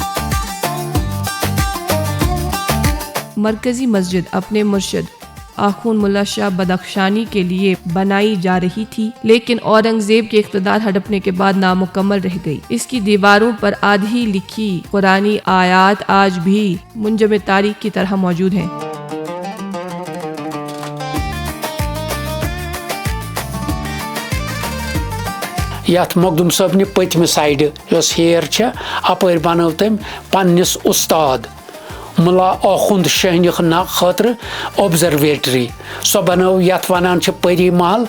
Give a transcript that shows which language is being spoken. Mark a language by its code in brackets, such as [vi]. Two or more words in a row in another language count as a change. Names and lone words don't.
[ur] مرکزی مسجد اپنے مرشد آخون ملا شاہ بدخشانی کے لیے بنائی جا رہی تھی، لیکن اورنگزیب کے اقتدار ہڑپنے کے بعد نامکمل رہ گئی. اس کی دیواروں پر آدھی لکھی قرآنی آیات آج بھی منجمد تاریخ کی طرح موجود ہیں. [ks] यथ मखदूम साहब पत्म साइड हेर अपर बनव तम पन्निस उस्ताद मुला आखुंद शहनिक ना खतर ऑब्जर्वेटरी सो बनव यथ वनान परी महल